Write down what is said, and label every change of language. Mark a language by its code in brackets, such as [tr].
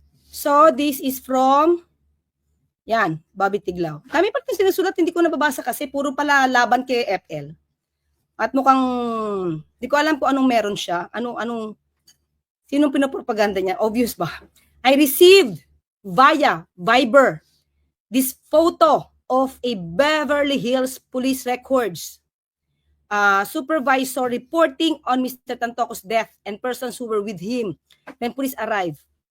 [en] So, this is from, yan, Bobby Tiglao. [tl] Kami pa yung sinusulat, hindi ko nababasa kasi puro pala laban kay FL. At mukhang, di ko alam kung anong meron siya. Sinong pinapropaganda niya? Obvious ba? [en] I received via Viber this photo of a Beverly Hills police records supervisor reporting on Mr. Tantoco's death and persons who were with him when police arrived.